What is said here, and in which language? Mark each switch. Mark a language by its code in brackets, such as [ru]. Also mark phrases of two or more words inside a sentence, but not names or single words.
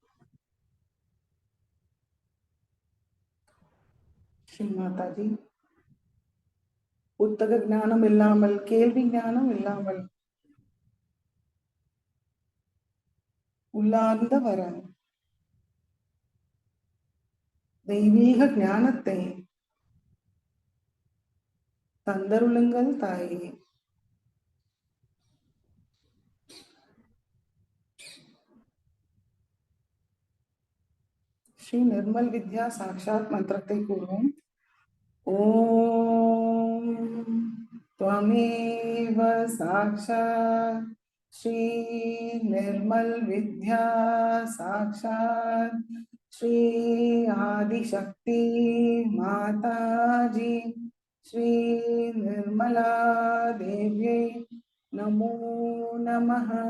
[ta] ஸ்ரீ மாதாஜி, புத்தக ஞானம் இல்லாமல் கேள்வி ஞானம் இல்லாமல் உள்ளார்ந்த வரம் தெய்வீக ஞானத்தை தந்தருளுங்கள் தாயே. ஸ்ரீ நிர்மல் வித்யா சாட்சாத் மந்திரத்தை கூறுவோம். [sa] ஓம் त्वमेव साक्षात् श्री निर्मल विद्या साक्षात् श्री आदिशक्ति माताजी श्री निर्मला देव्यै नमो नमः.